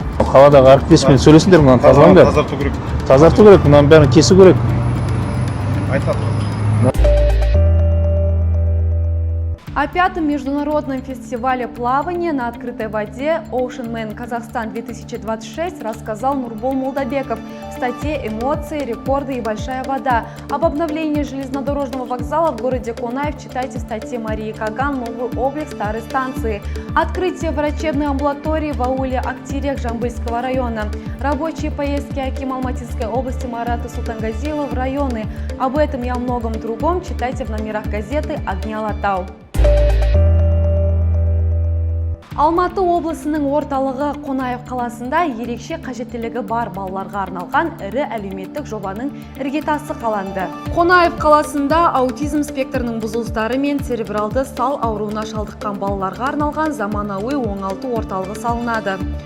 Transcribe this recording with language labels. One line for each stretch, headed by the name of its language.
Kazakh: Қаладағы әріптеспен сөйлесіңдер, мынаны тазалаңдар. Тазарту керек, мынаның бәрін кесу керек.
Russian: О пятом международном фестивале плавания на открытой воде Ocean Man Казахстан 2026 рассказал Нурбол Молдабеков в статье «Эмоции, рекорды и большая вода». Об обновлении железнодорожного вокзала в городе Конаев читайте в статье Марии Каган «Новый облик старой станции». Открытие врачебной амбулатории в ауле Актирех Жамбыльского района. Рабочие поездки акима Алматинской области Марата Султангазиева в районы. Об этом и о многом другом читайте в номерах газеты «Огни Алатау».
Kazakh: Алматы облысының орталығы Қонаев қаласында ерекше қажеттілігі бар балаларға арналған ірі әлеуметтік жобаның іргетасы қаланды. Қонаев қаласында аутизм спектрінің бұзылыстары мен церебралды сал ауруына шалдыққан балаларға арналған заманауи оңалту орталығы салынады.